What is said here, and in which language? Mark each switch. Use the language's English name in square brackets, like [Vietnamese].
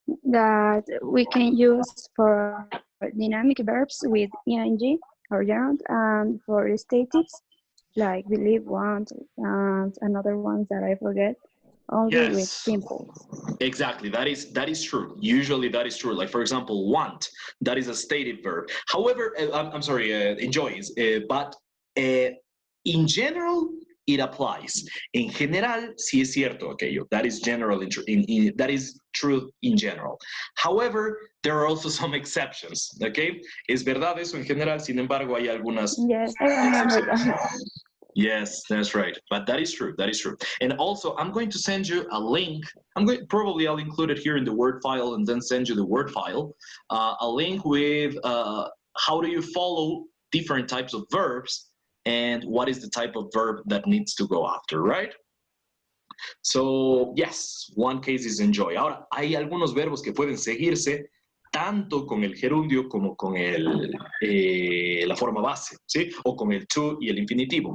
[English] that we can use for dynamic verbs with ing or gerund, and for statics like believe, want, and another ones that I forget, only with simple. Exactly, that is true. Usually that is true. Like for example, want, that is a stative verb. However, I'm sorry, enjoy is, but in general, it applies. [Spanish] En general, sí es cierto aquello. [English] That is general. That is true in general. However, there are also some exceptions. [Spanish] Okay, es verdad eso en general. Sin embargo, hay algunas. [English] Yes, I remember that. Yes, that's right. But that is true. That is true. And also, I'm going to send you a link. I'll include it here in the Word file and then send you the Word file. A link with how do you follow different types of verbs and what is the type of verb that needs to go after, right? So, yes, one case is enjoy. [Spanish] Ahora, hay algunos verbos que pueden seguirse tanto con el gerundio como con la forma base, ¿sí? O con el to y el infinitivo.